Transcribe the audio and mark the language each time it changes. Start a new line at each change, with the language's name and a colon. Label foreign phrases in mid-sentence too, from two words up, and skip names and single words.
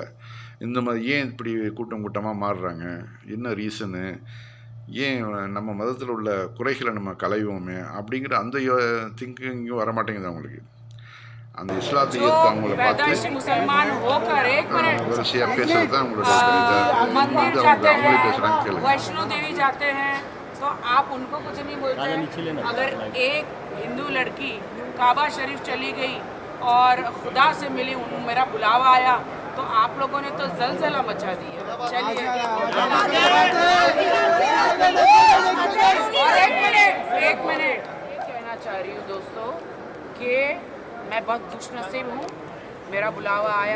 Tamil: இந்த மாதிரி ஏன் இப்படி கூட்டமாக மாறுறாங்க, என்ன ரீசனு, ஏன் நம்ம மதத்தில் உள்ள குறைகளை நம்ம களைவோமே அப்படிங்கிற அந்த திங்கிங்கும் வரமாட்டேங்குது அவங்களுக்கு. அந்த இஸ்லாத்தை அவங்கள பார்த்து வரிசையாக பேசுறது தான் அவங்களோட அவங்களே பேசுகிறாங்க. கேளுங்க.
Hindi: वैष्णो देवी जाते हैं तो आप उनको कुछ नहीं बोलते। अगर एक हिंदू लड़की काबा शरीफ चली गई और खुदा से मिली, मेरा बुलावा आया, तो आप लोगों ने तो जलजला मचा दिया। चलिए और एक मिनट कहना चाह रही हूँ दोस्तों कि मैं बहुत खुशनसीब हूँ, मेरा बुलावा आया।